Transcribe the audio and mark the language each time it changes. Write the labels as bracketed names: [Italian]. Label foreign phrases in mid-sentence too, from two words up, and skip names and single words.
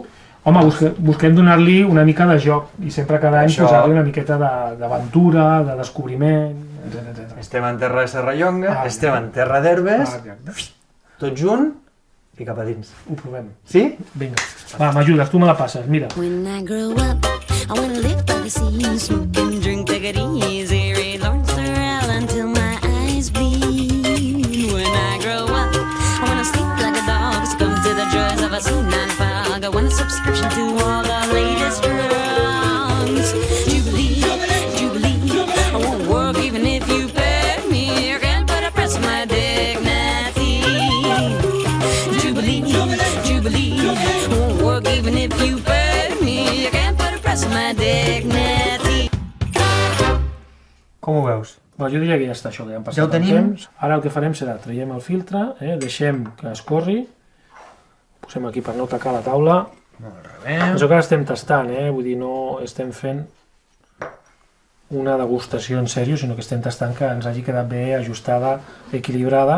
[Catalan] Home, busquem donar-li una mica de joc i sempre cada any posar-li una miqueta d'aventura, de descobriment, etc. Estem en terra de Serrallonga, estem en terra d'herbes, tot junt i cap a dins. Ho provem. Sí? Vinga. Va, m'ajudes, tu me la passes, mira. [English] When I grow up, I wanna live by the sea, smoke and drink, take it easy, read Lawrence Durrell until my eyes bleed. When I grow up, I wanna sleep like a dog, succumb to the joys of a C9 fog. I want a subscription to all the latest drugs. Jubilee, Jubilee, I won't work even if you pay me. I can't put a price on my dignity. Jubilee, Jubilee, I won't work even if you pay me. I can't put a price on my dignity. [Catalan] Com ho veus? Bueno, jo diria que ja està això, que ja hem passat Ja ho tenim. el temps. Ara el que farem serà, traiem el filtre, deixem que escorri, posem aquí per no tacar la taula. Això que ara estem tastant, vull dir, no estem fent una degustació en sèrio, sinó que estem tastant que ens hagi quedat bé ajustada, equilibrada.